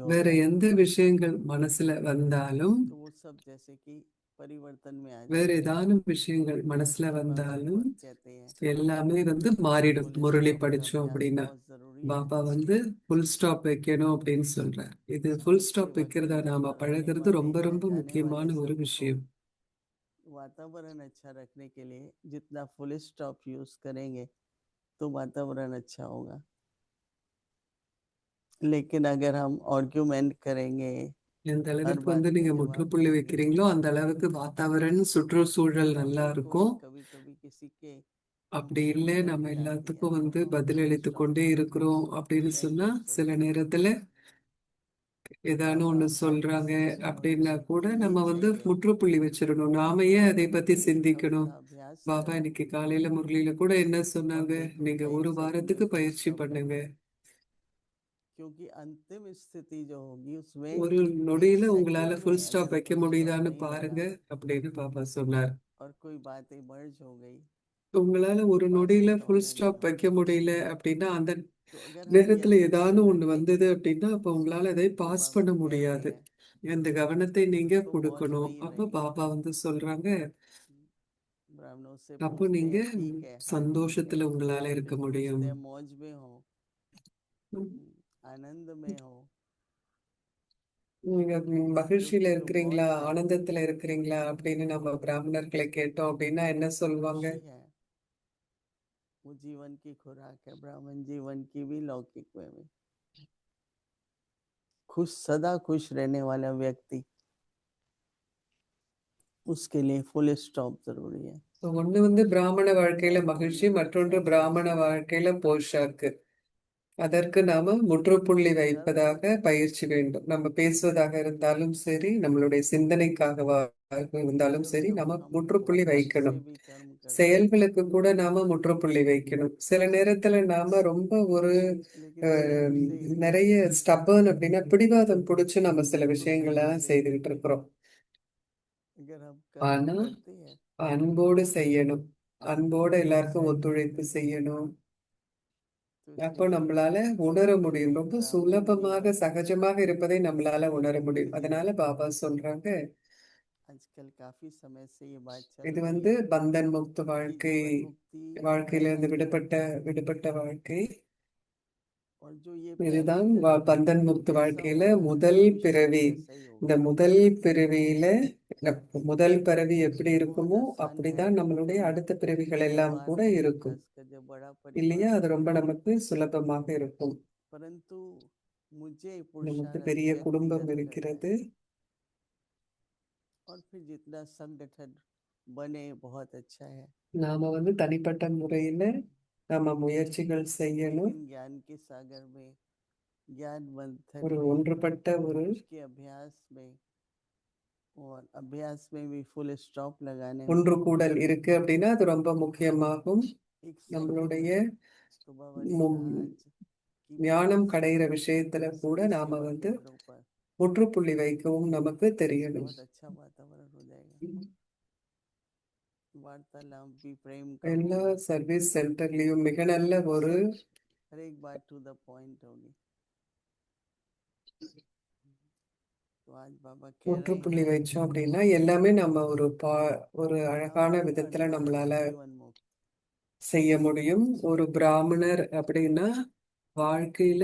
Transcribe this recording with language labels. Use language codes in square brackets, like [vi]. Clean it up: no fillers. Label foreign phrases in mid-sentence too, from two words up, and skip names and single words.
[ta] வேற [hi] होता है, [ta] எந்த விஷயங்கள் மனசுல வந்தாலும், [hi] तो वो सब जैसे कि परिवर्तन में आ [ta] வேற [hi] जाते हैं। [ta] ஏதானும் விஷயங்கள் மனசுல [hi] तो बाबा [ta] வந்தாலும் [hi] बहुत कहते हैं [ta] எல்லாமே வந்து [hi] कि [ta] மாறிடும் [hi] फुल [ta] முரளி [hi] स्टॉप का [ta] படிச்சோம் [hi] अभ्यास [ta] அப்படின்னா. [hi] बहुत जरूरी है। [ta] பாபா வந்து [en] full stop [ta] வைக்கணும் அப்படின்னு சொல்றார். இது ஃபுல் [hi] आज के [ta] ஸ்டாப் [hi] वक्त [ta] வைக்கிறத [hi] में [ta] நாம [hi] जो रहने [ta] பழகிறது [hi] वाले [ta] ரொம்ப [hi] हैं, [ta] ரொம்ப [hi] जाने [ta] முக்கியமான [hi] वाले [ta] ஒரு [hi] सभी को [ta] விஷயம். [hi] वातावरण अच्छा रखने के लिए जितना [en] full stop [hi] यूज करेंगे तो वातावरण अच्छा होगा। लेकिन अगर हम आर्ग्यूमेंट करेंगे, [ta] எந்த [hi] हर [ta] அளவிற்கு [hi] बात [ta] வந்து [hi] पे [ta] நீங்க [hi] जवाब [ta] முற்றுப்புள்ளி [hi] देंगे, [ta] வைக்கிறீங்களோ அந்த அளவுக்கு வாतावरण சுற்றுச்சூழல் [hi] और [ta] நல்லா [hi] हमको भी [ta] இருக்கும். [hi] कभी कभी किसी के [ta] அப்படி இல்லை [hi] उत्तर [ta] நம்ம [hi] मिल आती है [ta] எல்லாத்துக்கும் [hi] तो [ta] வந்து [hi] हम फुल [ta] பதிலளித்து [hi] स्टॉप [ta] கொண்டே இருக்கிறோம் அப்படின்னு சொன்னா, [hi] बैठकर [ta] சில [hi] सोचते हैं [ta] நேரத்துல ஏதானு [hi] बाबा [ta] ஒண்ணு [hi] आप [ta] சொல்றாங்க [hi] इस चीज पर [ta] அப்படின்னா கூட [hi] नहीं [ta] நம்ம வந்து [hi] चाहिए, [ta] முற்றுப்புள்ளி வச்சிடணும். நாம ஏன் அதை பத்தி [hi] एक [ta] சிந்திக்கணும்? [hi] हफ्ता अभ्यास [ta] பாபா [hi] करो [ta] இன்னைக்கு காலையில முரளியில கூட என்ன [hi] और [ta] சொன்னாங்க? [hi] देखो [ta] நீங்க [hi] एक [ta] ஒரு [hi] सेकंड में [ta] வாரத்துக்கு [hi] फुल [ta] பயிற்சி [hi] स्टॉप [ta] பண்ணுங்க. [hi] करना, क्योंकि अंतिम स्थिति जो होगी उसमें [ta] ஒரு [hi] एक [ta] நொடியில உங்களால [hi] सेकंड में [en] full stop [hi] अगर [ta] வைக்க [en] full stop [ta] முடியுதான்னு [hi] नहीं [ta] பாருங்க [hi] लगा [ta] அப்படின்னு பாபா சொன்னார். [hi] और कोई बात इमर्ज हो गई, [ta] உங்களால ஒரு [hi] पास [ta] நொடியில [hi] आउट [ta] ஃபுல் [hi] होने [ta] ஸ்டாப் [hi] लगा, [ta] வைக்க முடியல அப்படின்னா, அந்த [hi] तो अगर हम ये [ta] நேரத்துல ஏதானு [hi] अटेंशन [ta] ஒண்ணு [hi] रखेंगे [ta] வந்தது அப்படின்னா, அப்ப உங்களால அதை [hi] तो [ta] பாஸ் [hi] बाबा [ta] பண்ண [hi] कहते [ta] முடியாது. [hi] हैं [ta] அந்த கவனத்தை நீங்க [hi] तो मौज [ta] கொடுக்கணும். [hi] नहीं [ta] அப்ப [hi] रहेगी। [ta] பாபா வந்து சொல்றாங்க, [hi] ब्राह्मणों से [ta] அப்போ [hi] पूछते [ta] நீங்க [hi] हैं ठीक है, [ta] சந்தோஷத்துல उங்களால இருக்க [hi] फिर [ta] முடியும். [hi] पूछते हैं मौज में हो, आनंद में हो, [ta] நீங்க மகிழ்ச்சியில [hi] क्योंकि जो [ta] இருக்கிறீங்களா, [hi] मौज है [ta] ஆனந்தத்துல இருக்கிறீங்களா அப்படின்னு நம்ம பிராமணர்களை கேட்டோம் அப்படின்னா என்ன சொல்லுவாங்க? [hi] खुशी है, वो जीवन की खुराक है, ब्राह्मण जीवन की भी लौकिक में भी। खुश, सदा खुश रहने वाला व्यक्ति, उसके लिए [en] full stop [hi] जरूरी है। [ta] ஒண்ணு வந்து பிராமண வாழ்க்கையில [hi] और [ta] மகிழ்ச்சி, [hi] हमने [ta] மற்றொன்று [hi] ऐसे [ta] பிராமண வாழ்க்கையில போஷாக்கு. அதற்கு நாம முற்றுப்புள்ளி [hi] सर्व [ta] வைப்பதாக பயிற்சி வேண்டும். நம்ம பேசுவதாக இருந்தாலும் சரி, நம்மளுடைய சிந்தனைக்காக இருந்தாலும் [hi] जब [ta] சரி, [hi] जब [ta] நம்ம [hi] हम [ta] முற்றுப்புள்ளி [hi] वाक से [ta] வைக்கணும். [hi] भी कर्म करते हैं, [ta] செயல்களுக்கு கூட நாம முற்றுப்புள்ளி வைக்கணும். சில நேரத்துல நாம ரொம்ப ஒரு [hi] लेकिन அஹ், दिल से [ta] நிறைய ஸ்டபர்ன் அப்படின்னா பிடிவாதம் பிடிச்சு நம்ம சில [hi] तो [ta] விஷயங்கள்லாம் [hi] स्नेह से [ta] செய்துகிட்டு இருக்கிறோம். [hi] अगर हम कर्म [ta] ஆனா [hi] करते हैं [ta] அன்போடு செய்யணும். அன்போடு எல்லாருக்கும் ஒத்துழைப்பு செய்யணும். [hi] तो [ta] அப்போ [hi] स्नेह [ta] நம்மளால உணர முடியும். ரொம்ப [hi] ब्राह्मण [ta] சுலபமாக, [hi] जीवन [ta] சகஜமாக இருப்பதை நம்மளால உணர [hi] मुक्त [ta] முடியும். அதனால [hi] जीवन, [ta] பாபா சொல்றாங்க, [hi] आजकल काफी समय से ये बात चल [ta] இது [hi] रही [ta] வந்து [hi] है [ta] பந்தன் முக்த [hi] कि [ta] வாழ்க்கை, [hi] जीवन मुक्ति [ta] வாழ்க்கையிலிருந்து [hi] पहली है, [ta] விடுபட்ட வாழ்க்கை. [hi] और जो ये पहली [ta] இதுதான் [hi] जन्म है [ta] பந்தன் [hi] वो [ta] முக்த [hi] जैसा [ta] வாழ்க்கையில [hi] होगा [ta] முதல் [hi] मनुष्य भी [ta] பிறவி. [hi] वैसा ही [ta] இந்த [hi] होगा। [ta] முதல் பிறவியில முதல் பிறவி எப்படி [hi] वो बहुत [ta] இருக்குமோ [hi] आसान है, [ta] அப்படிதான் நம்மளுடைய அடுத்த பிறவிகள் எல்லாம் [hi] शुरुआत [ta] கூட [hi] में [ta] இருக்கும். [hi] खासकर जब बड़ा [ta] இல்லையா? [hi] परिवार [ta] அது [hi] हो, [ta] ரொம்ப நமக்கு சுலபமாக இருக்கும். [hi] परंतु मुझे [ta] நமக்கு [hi] पुरुषार्थ [ta] பெரிய குடும்பம் [hi] व्यक्तिगत करना [ta] இருக்கிறது. [hi] है, और फिर जितना संगठन बने बहुत अच्छा है, [ta] நாம வந்து தனிப்பட்ட முறையில நம்ம முயற்சிகள் செய்யணும். [hi] लेकिन ज्ञान के सागर में ज्ञान मंथन [ta] ஒரு [hi] में [ta] ஒன்றுபட்ட ஒரு [hi] उसके अभ्यास में और अभ्यास में भी फुल स्टॉप लगाने में [ta] ஒன்று கூடல் இருக்கு அப்படின்னா அது ரொம்ப முக்கியமாகும். [hi] एक सेकंड [ta] நம்மளுடைய [hi] में तो बाबा ने [ta] மு- [hi] कहा आज कि [ta] ஞானம் கடையிற விஷயத்துல கூட [hi] सभी [ta] நாம [hi] सेवा [ta] வந்து [hi] केंद्रों पर [ta] முற்றுப்புள்ளி வைக்கவும் நமக்கு தெரியணும். [hi] बहुत अच्छा वातावरण हो जाएगा, वार्तालाप भी प्रेम का [ta] எல்லா [hi] होगा, [en] service center [ta] மிக நல்ல ஒரு [hi] हर एक बात [en] to the point [hi] होगी। तो आज बाबा कह रहे [ta] முற்றுப்புள்ளி [hi] हैं [ta] வச்சோம் அப்படின்னா எல்லாமே நம்ம ஒரு அழகான [hi] ब्राह्मण [ta] விதத்துல [hi] अर्थात [ta] நம்மளால [hi] जीवन मुक्त, [ta] செய்ய முடியும். ஒரு பிராமணர் அப்படின்னா வாழ்க்கையில